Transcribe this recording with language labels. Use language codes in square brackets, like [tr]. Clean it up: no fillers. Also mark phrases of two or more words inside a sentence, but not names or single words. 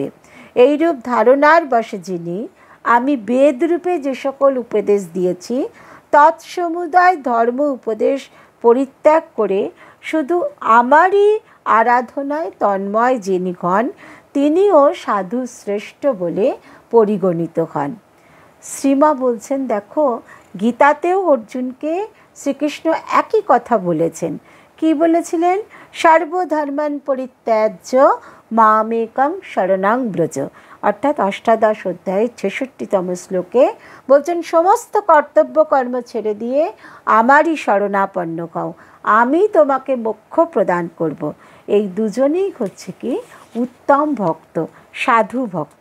[bn] এইরূপ ধারণার বশে যিনি আমি বেদরূপে যে সকল উপদেশ দিয়েছি তৎসমুদায় ধর্ম উপদেশ পরিত্যাগ করে শুধু আমারই আরাধনায় তন্ময় যিনি হন তিনিও সাধু শ্রেষ্ঠ বলে পরিগণিত হন। শ্রীমা বলছেন দেখো গীতাতেও অর্জুনকে শ্রীকৃষ্ণ একই কথা বলেছেন। কি বলেছিলেন? [sa] সর্বধর্মান পরিত্যাজ্য মামেকং শরণং ব্রজ। [bn] অর্থাৎ অষ্টাদশ অধ্যায়ের ৬৬তম শ্লোকে বলছেন সমস্ত কর্তব্য কর্ম ছেড়ে দিয়ে আমারই শরণাপন্ন হও, আমি তোমাকে মোক্ষ প্রদান করব। এই দুজনেই হচ্ছে কি উত্তম ভক্ত, সাধু ভক্ত।